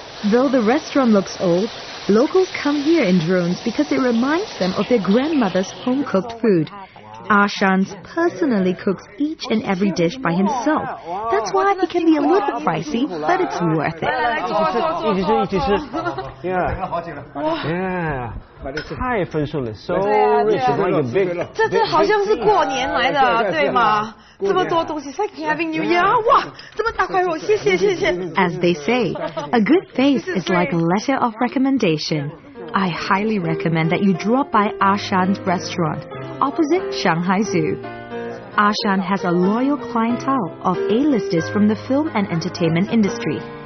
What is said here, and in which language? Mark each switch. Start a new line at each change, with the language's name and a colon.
English: Though the restaurant looks old, locals come here in drones because it reminds them of their grandmother's home-cooked food. Ashan personally cooks each and every dish by himself. That's why it can be a little pricey, but it's worth it. Yeah.
Chinese: 太丰盛了 ，
English: so rich, like a big.
Chinese: 这好像是过年来的，对吗？这么多东西
English: ，It's like having New Year.
Chinese: 哇，这么大块肉，谢谢谢谢。
English: As they say, a good face is like a letter of recommendation. I highly recommend that you drop by Ashan's restaurant, opposite Shanghai Zoo. Ashan has a loyal clientele of A-listers from the film and entertainment industry.